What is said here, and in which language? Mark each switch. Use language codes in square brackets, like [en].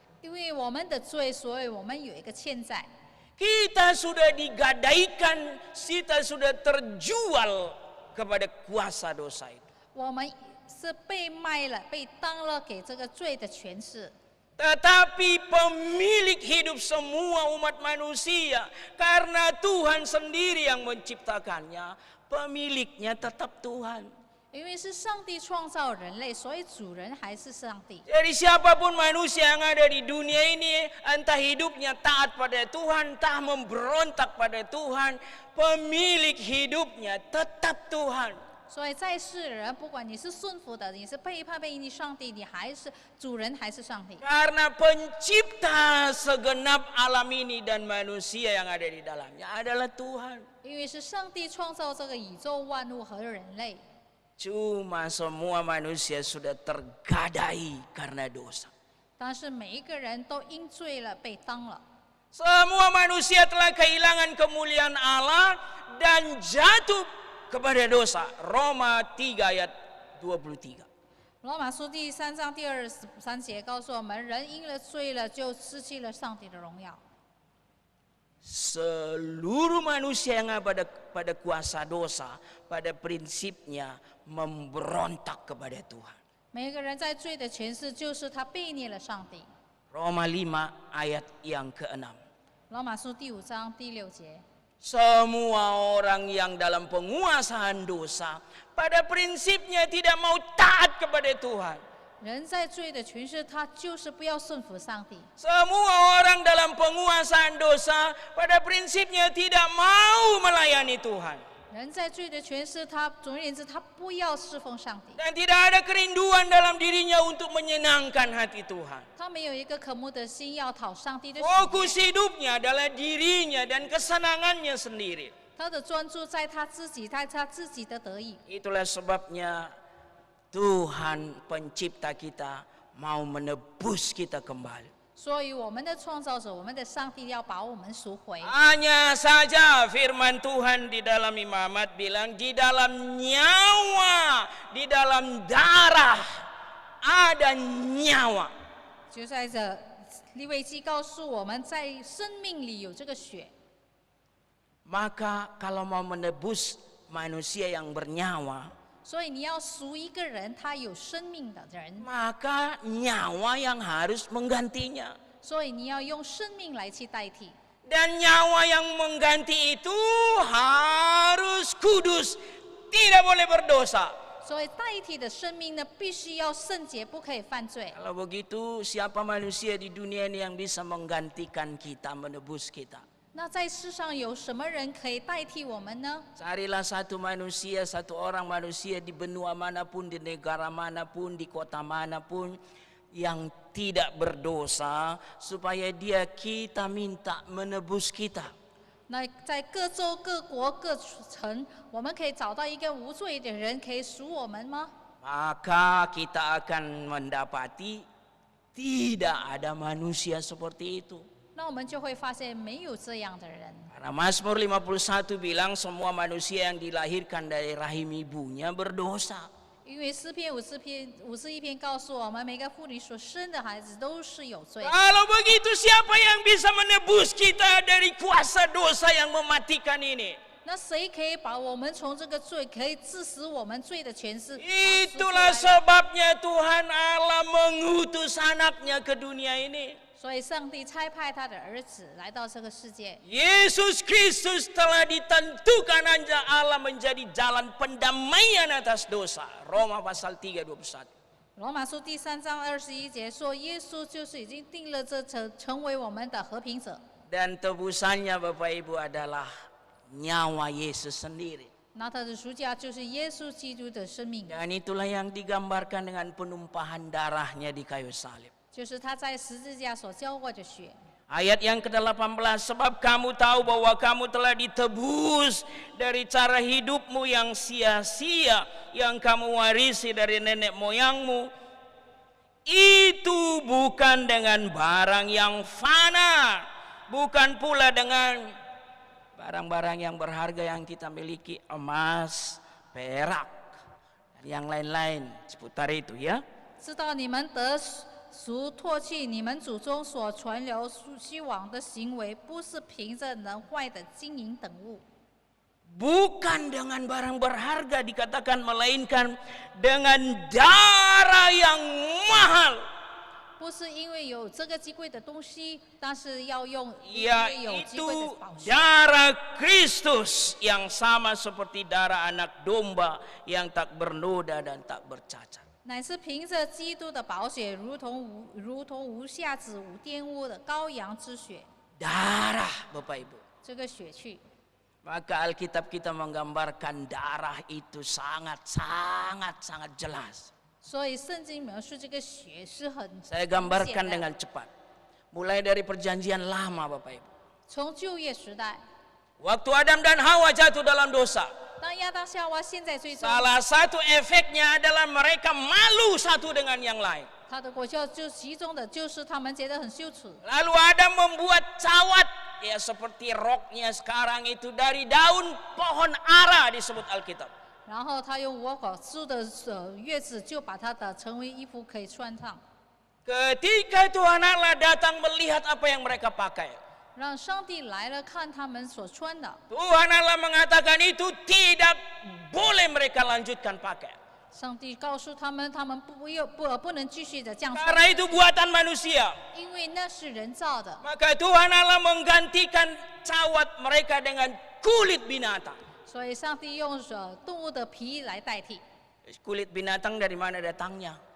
[zh] 因为我们的罪，所以我们有一个欠债。 [id] Kita sudah digadaikan, kita sudah terjual kepada kuasa dosa itu. [zh] 我们是被卖了、被当了给这个罪的权势。 [id] Tetapi pemilik hidup semua umat manusia, karena Tuhan sendiri yang menciptakannya, pemiliknya tetap Tuhan. [zh] 因为是上帝创造人类，所以主人还是上帝。 [id] Jadi siapapun manusia yang ada di dunia ini, entah hidupnya taat pada Tuhan, entah memberontak pada Tuhan, pemilik hidupnya tetap Tuhan. [zh] 所以在世人，不管你是顺服的，你是背叛你上帝，你还是主人，还是上帝。 [id] Karena pencipta segenap alam ini dan manusia yang ada di dalamnya adalah Tuhan. [zh] 因为是上帝创造这个宇宙万物和人类。 [id] Cuma semua manusia sudah tergadai karena dosa. [zh] 但是每一个人都因罪了被当了。 [id] Semua manusia telah kehilangan kemuliaan Allah dan jatuh kepada dosa. Roma 3 ayat 23. [zh] 罗马书第3章第23节告诉我们，人因了罪了，就失去了上帝的荣耀。 [id] Seluruh manusia yang ada pada kuasa dosa, pada prinsipnya memberontak kepada Tuhan. [zh] 每个人在罪的诠释就是他背逆了上帝。 [id] Roma 5 ayat yang ke-6. [zh] 罗马书第5章第6节， [id] Semua orang yang dalam penguasaan dosa, pada prinsipnya tidak mau taat kepada Tuhan. [zh] 人在罪的诠释，他就是不要顺服上帝。 [id] Semua orang dalam penguasaan dosa, pada prinsipnya tidak mau melayani Tuhan. [zh] 人在罪的诠释，他总而言之，他不要侍奉上帝， [id] Dan tidak ada kerinduan dalam dirinya untuk menyenangkan hati Tuhan. [zh] 他没有一个渴慕的心要讨上帝的喜 [id] Fokus [zh] 悦。 [id] hidupnya adalah dirinya dan kesenangannya sendiri. [zh] 他的专注在他自己，在他自己的得意。 [id] Itulah sebabnya Tuhan pencipta kita mau menebus kita kembali. [zh] 所以我们的创造者，我们的上帝要把我们赎回。 [id] Hanya saja firman Tuhan di dalam Imamat bilang, di dalam nyawa, di dalam darah ada nyawa. [zh] 就在这利未记告诉我们，在生命里有这个血。 [id] Maka kalau mau menebus manusia yang bernyawa, [zh] 所以你要赎一个人，他有生命的人， [id] maka nyawa yang harus menggantinya. [zh] 所以你要用生命来去代替。 [id] Dan nyawa yang mengganti itu harus kudus, tidak boleh berdosa. [zh] 所以代替的生命呢，必须要圣洁，不可以犯罪。 [id] Kalau begitu, siapa manusia di dunia ini yang bisa menggantikan kita, menebus kita? [zh] 那在世上有什么人可以代替我们呢？ [id] Carilah satu manusia, satu orang manusia di benua manapun, di negara manapun, di kota manapun yang tidak berdosa, supaya dia kita minta menebus kita. [zh] 那在各州、各国、各城，我们可以找到一个无罪的人，可以赎我们吗？ [id] Maka kita akan mendapati tidak ada manusia seperti itu. [zh] 那我们就会发现没有这样的人。 [id] Karena Mazmur 51 bilang semua manusia yang dilahirkan dari rahim ibunya berdosa. [zh] 因为诗篇51篇告诉我们，每个妇女所生的孩子都是有罪。 [id] Kalau begitu siapa yang bisa menebus kita dari kuasa dosa yang mematikan ini? [zh] 那谁可以把我们从这个罪，可以致使我们罪的权势？ [id] Itulah sebabnya Tuhan Allah mengutus anaknya ke dunia ini. [zh] 所以上帝差派他的儿子来到这个世界。 [id] Yesus Kristus telah ditentukan Allah menjadi jalan pendamaian atas dosa. Roma pasal 3:21. [zh] 罗马书第3章21节说，耶稣就是已经定了这成为我们的和平者。 [id] Dan tebusannya Bapak Ibu adalah nyawa Yesus sendiri. [zh] 那他的赎价就是耶稣基督的生命， [id] Dan itulah yang digambarkan dengan penumpahan darahnya di kayu salib. [zh] 就是他在十字架所浇过的血。 [id] Ayat yang ke-18, sebab kamu tahu bahwa kamu telah ditebus dari cara hidupmu yang sia-sia yang kamu warisi dari nenek moyangmu. Itu bukan dengan barang yang fana, bukan pula dengan barang-barang yang berharga yang kita miliki, emas, perak, dan yang lain-lain seputar itu ya. [zh] 知道你们得赎脱去你们祖宗所传流虚妄的行为，不是凭着能坏的金银等物， [id] Bukan dengan barang berharga dikatakan, melainkan dengan darah yang mahal, [zh] 不是因为有这个金贵的东西，但是要用因为有金贵的 [id] yaitu [zh] 宝血。 [id] darah Kristus yang sama seperti darah anak domba yang tak bernoda dan tak bercacat. [zh] 乃是凭着基督的宝血，如同无瑕疵、无玷污的羔羊之血， [id] Darah, Bapak Ibu. [zh] 这个血去。 [id] Maka Alkitab kita menggambarkan darah itu sangat jelas. [zh] 所以圣经描述这个血是很 [id] Saya gambarkan dengan cepat. Mulai dari perjanjian lama, Bapak Ibu. [zh] 从旧约时代， [id] Waktu Adam dan Hawa jatuh dalam dosa, [zh] 当亚当夏娃陷在罪中， [id] salah satu efeknya adalah mereka malu satu dengan yang lain. [zh] 他的果效就其中的就是他们觉得很羞耻。 [id] Lalu Adam membuat cawat, ya seperti roknya sekarang itu dari daun pohon ara disebut Alkitab. [zh] 然后他用无果树的叶子，就把它的成为衣服可以穿上， [id] Ketika Tuhan Allah datang melihat apa yang mereka pakai, [zh] 让上帝来了看他们所穿的。 [id] Tuhan Allah mengatakan itu tidak boleh mereka lanjutkan pakai. [zh] 上帝告诉他们，他们不能继续的这样穿， [id] Karena itu buatan manusia. [zh] 因为那是人造的。 [id] Maka Tuhan Allah menggantikan cawat mereka dengan kulit binatang. [zh] 所以上帝用动物的皮来代替。 [id] Kulit binatang dari mana datangnya?